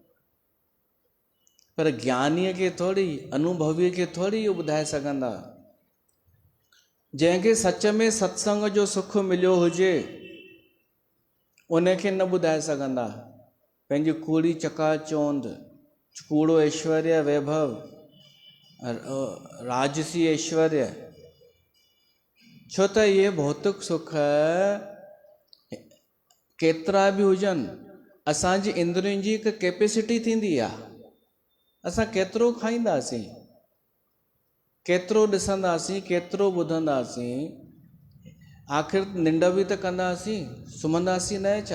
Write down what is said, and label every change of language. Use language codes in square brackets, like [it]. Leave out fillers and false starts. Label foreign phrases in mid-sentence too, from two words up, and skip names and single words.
[sd] पर ज्ञानीअ खे थोरी, अनुभवीअ खे थोरी इहो ॿुधाए सघंदा। जंहिंखे सच में सत्संग जो सुख मिलियो हुजे उनखे न ॿुधाए सघंदा पंहिंजी कूड़ी चकाचौंध, कूड़ो ऐश्वर्य वैभव, राजसी ऐश्वर्य। छो त इहे भौतिक सुख केतिरा बि हुजनि, असांजी इंद्रियुनि जी हिकु कैपेसिटी थींदी आहे। असां केतिरो खाईंदासीं, केतिरो ॾिसंदासीं, केतिरो ॿुधंदासीं, आख़िर निंड बि त कंदासीं, सुम्हंदासीं न छा?